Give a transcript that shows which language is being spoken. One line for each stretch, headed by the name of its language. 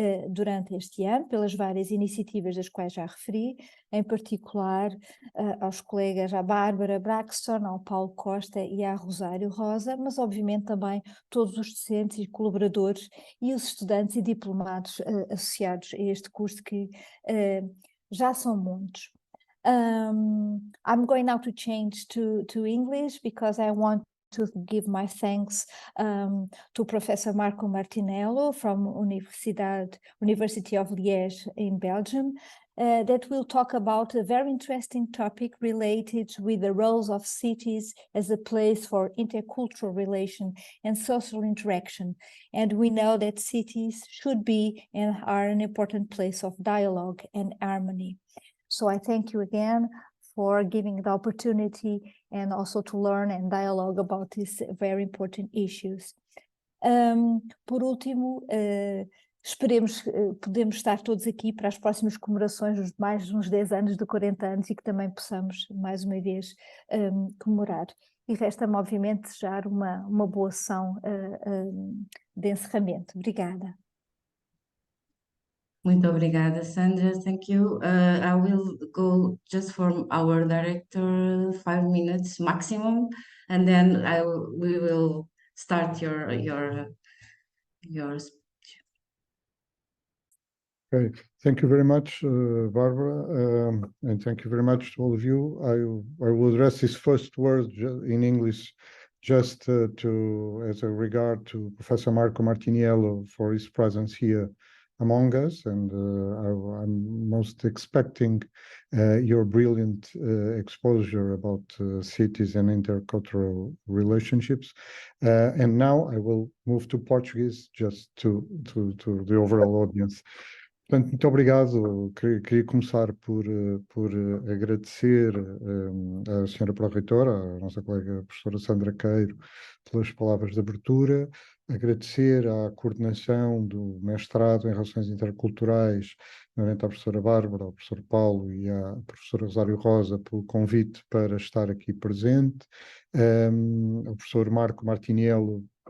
Portuguese: durante este ano, pelas várias iniciativas das quais já referi, em particular aos colegas, à Bárbara Braxton, ao Paulo Costa e à Rosário Rosa, mas obviamente também todos os docentes e colaboradores e os estudantes e diplomados associados a este curso, que já são muitos.
English: I'm going now to change to English because I want to give my thanks to Professor Marco Martiniello from University of Liège in Belgium, that will talk about a very interesting topic related with the roles of cities as a place for intercultural relation and social interaction. And we know that cities should be and are an important place of dialogue and harmony. So I thank you again for giving the opportunity and also to learn and dialogue about these very important issues.
Portuguese: Por último, esperemos podemos estar todos aqui para as próximas comemorações, os mais uns 10 anos de 40 anos, e que também possamos mais uma vez comemorar. E resta-me obviamente desejar uma boa sessão de encerramento. Obrigada. Muito obrigada, Sandra.
English: Thank you. I will go just for our director 5 minutes maximum, and then we will start your speech. Okay, thank you very much, Barbara, and thank you very much to all of you. I will address this first word in English just as a regard to Professor Marco Martiniello for his presence here among us, and I'm most expecting your brilliant exposure about cities and intercultural relationships. And now I will move to Portuguese just to the overall audience.
Portuguese: Portanto, muito obrigado. Queria começar por agradecer à senhora Pró-Reitora, à nossa colega professora Sandra Queiro, pelas palavras de abertura, agradecer à coordenação do mestrado em Relações Interculturais, nomeadamente à professora Bárbara, ao professor Paulo e à professora Rosário Rosa pelo convite para estar aqui presente, ao professor Marco Martiniello,